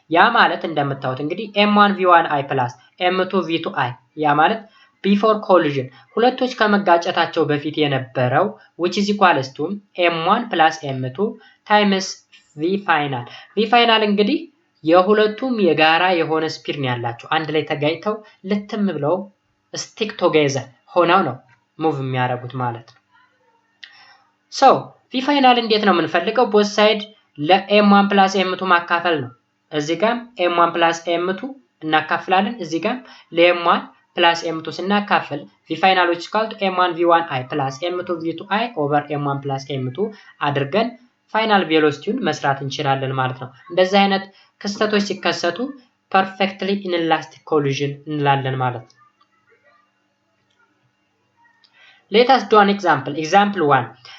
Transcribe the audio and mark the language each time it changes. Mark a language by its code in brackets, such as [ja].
[am] ያ ማለት እንደምታዩት እንግዲህ [en] m1 v1i plus m2 v2i [am] ያ ማለት [en] before collision [am] ሁለቶች ከመጋጨታቸው በፊት የነበረው [en] which is equals to m1 plus m2 times v final. [am] v final እንግዲህ የሁለቱም የጋራ የሆነ ስፒድ ነው ያላቸው አንድ ላይ ተጋጭተው ልትም ብለው stick together ሆነው ነው ሙቭ የሚያደርጉት ማለት ነው። so v final እንዴት ነው የምንፈልገው? both side ለm1 plus m2 ማካፈል ነው። እዚህ ጋር m1 plus m2 እናካፍላለን። እዚህ ጋር ለ m1 plus m2 ስናካፍል v final which is equal to m1 v1i plus m2 v2i over m1 plus m2 አድርገን ፋይናል ቬሎሲቲውን መስራት እንችላለን ማለት ነው። እንደዚህ አይነት ክስተቶች ሲከሰቱ perfectly inelastic collision እንላለን ማለት ነው። [en] Let us do an example. Example 1.